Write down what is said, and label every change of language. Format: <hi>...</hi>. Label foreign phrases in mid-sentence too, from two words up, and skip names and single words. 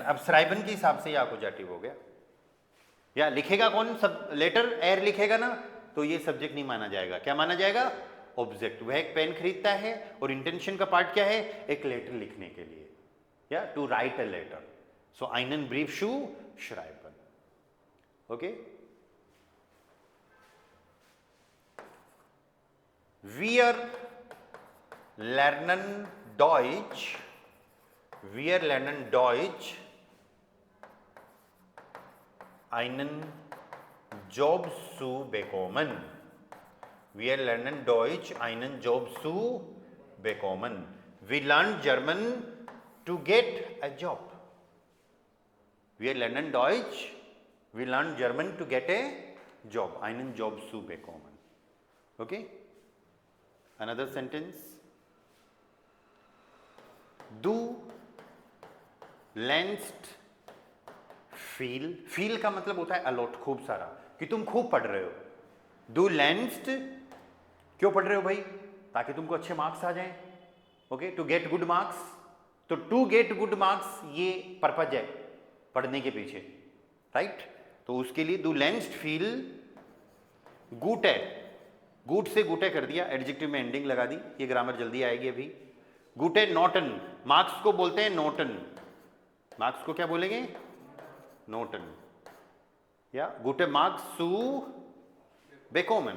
<hi>अब श्राइबन के हिसाब से ये आकुजाटिव हो गया, या लिखेगा कौन, सब लेटर एर लिखेगा ना, तो ये सब्जेक्ट नहीं माना जाएगा, क्या माना जाएगा, ऑब्जेक्ट, वह एक पेन खरीदता है और इंटेंशन का पार्ट क्या है, एक लेटर लिखने के लिए, या</hi> <en>to write a letter.</en> <de>सो einen Brief schreiben. Okay? Wir lernen Deutsch. Wir lernen Deutsch, einen Job zu bekommen. Wir lernen Deutsch, einen Job zu bekommen.</de> <en>We learn German to get a job.</en> <de>Wir lernen Deutsch,</de> <en>we learn German to get a job,</en> <de>einen Job zu bekommen.</de> <en>Okay? Another sentence.</en> <de>Du lernst viel.</de> <hi>Viel का मतलब होता है अलॉट, खूब सारा, कि तुम खूब पढ़ रहे हो.</hi> <de>Du lernst,</de> <hi>क्यों पढ़ रहे हो भाई, ताकि तुमको अच्छे मार्क्स आ जाएं.</hi> <en>okay, to get good marks.</en> <hi>तो</hi> <en>to get good marks</en> <hi>ये पर्पज है पढ़ने के पीछे, राइट. तो उसके लिए</hi> <de>du lernst viel gute,</de> <hi>गुड से गुटे कर दिया, एडजेक्टिव में एंडिंग लगा दी, ये ग्रामर जल्दी आएगी अभी.</hi> <de>gute Noten,</de> <hi>मार्क्स को बोलते हैं नोटन. मार्क्स को क्या बोलेंगे, नोटन.</hi> <de>या gute Marks zu bekommen.</de>